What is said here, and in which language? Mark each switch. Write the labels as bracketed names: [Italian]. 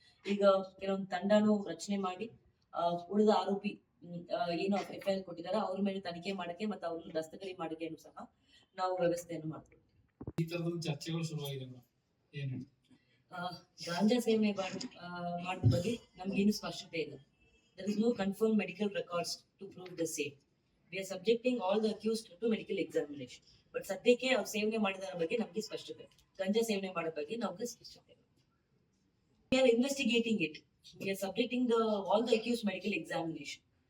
[Kannada] ಈಗ ಕೆಲವೊಂದು ತಂಡನು ರಚನೆ ಮಾಡಿ ಉಳಿದ ಆರೋಪಿ ಏನು FIR ಕೊಟ್ಟಿದ್ದಾರೆ ಅವ್ರ ಮೇಲೆ ತನಿಖೆ ಮಾಡಕ್ಕೆ ಮತ್ತೆ ಅವ್ರನ್ನ ದಸ್ತಗಿರಿ ಮಾಡಕ್ಕೆನು ಸಹ ನಾವು ವ್ಯವಸ್ಥೆಯನ್ನು ಮಾಡ್ತೀವಿ. ಈ ತರದ ಚರ್ಚೆಗಳು ಶುರುವಾಗಿದೆ. ಗಾಂಜಾ ಸೇವನೆ ಮಾಡಿದ ಬಗ್ಗೆ ನಮ್ಗೇನು ಸ್ಪಷ್ಟತೆ ಇಲ್ಲ. [English] There is no confirmed medical records to prove the same. We are subjecting all the accused to medical examination. [Kannada] But ಸದ್ಯಕ್ಕೆ ಅವ್ರು ಸೇವನೆ ಮಾಡಿದರ ಬಗ್ಗೆ ನಮ್ಗೆ ಸ್ಪಷ್ಟತೆ, ಗಂಜಾ ಸೇವನೆ ಮಾಡೋ ಬಗ್ಗೆ ನಮ್ಗೆ ಸ್ಪಷ್ಟತೆ. [English] We are investigating it. We are subjecting all the accused medical examination.